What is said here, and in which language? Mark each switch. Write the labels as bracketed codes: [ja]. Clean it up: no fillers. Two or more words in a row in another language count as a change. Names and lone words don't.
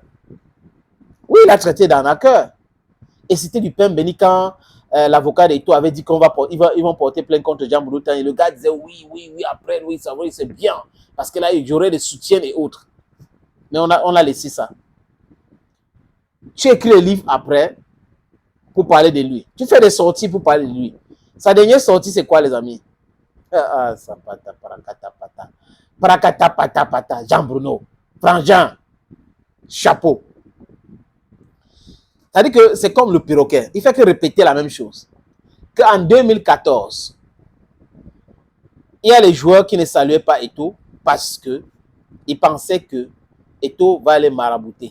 [fr] Oui, il a traité d'arnaqueur. Et c'était du pain béni quand l'avocat d'Eto'o avait dit qu'ils vont porter plainte contre Jean-Bruno Tagny. Le gars disait oui, après, oui, ça va, c'est bien. Parce que là, il y aurait des soutiens et autres. Mais on a laissé ça. Tu écris le livre après pour parler de lui. Tu fais des sorties pour parler de lui. Sa dernière sortie, c'est quoi, les amis? Sapata, parakata, pata. Parakata, pata, pata. Jean-Bruno. Frangin. Chapeau. C'est-à-dire que c'est comme le perroquet. Il fait que répéter la même chose. Qu'en 2014, il y a les joueurs qui ne saluaient pas Eto'o parce qu'ils pensaient que Eto'o va les marabouter.